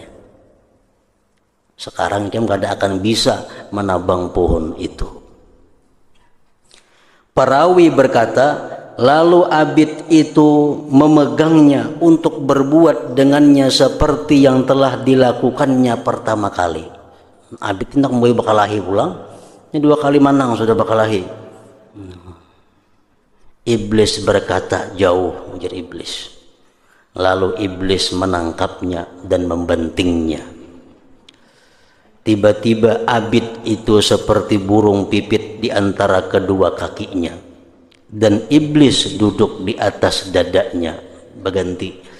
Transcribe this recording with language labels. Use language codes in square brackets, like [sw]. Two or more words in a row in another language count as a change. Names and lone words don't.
[id] Sekarang kamu tidak akan bisa menabang pohon itu. Perawi berkata, lalu Abid itu memegangnya untuk berbuat dengannya seperti yang telah dilakukannya pertama kali. [bjn] Abid hendak membawa bakalahi pulang, ini 2 kali manang sudah bakalahi. [id] Iblis berkata, jauh, ujar iblis. Lalu iblis menangkapnya dan membantingnya. Tiba-tiba Abid itu seperti burung pipit di antara kedua kakinya. Dan iblis duduk di atas dadanya berganti.